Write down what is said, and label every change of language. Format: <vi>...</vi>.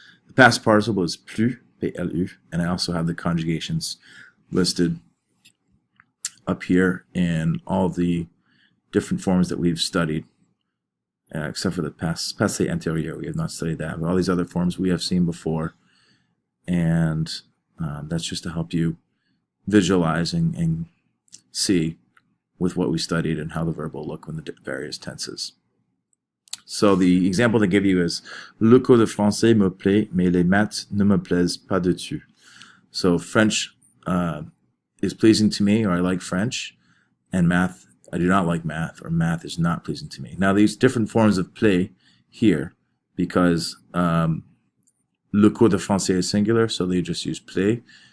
<en>The past participle is plus, P-L-U, and I also have the conjugations listed up here in all the different forms that we've studied, except for the passé antérieur. We have not studied that, but all these other forms we have seen before. And that's just to help you visualize and see with what we studied and how the verb will look in the various tenses. So the example they give you is</en> <fr>Le cours de français me plaît, mais les maths ne me plaisent pas du tout.</fr> <en>So French is pleasing to me, or I like French, and math, I do not like math, or math is not pleasing to me. Now these different forms of plaît here, because</en> <fr>Le cours de français</fr> <en>is singular, so they just use plaît.</en>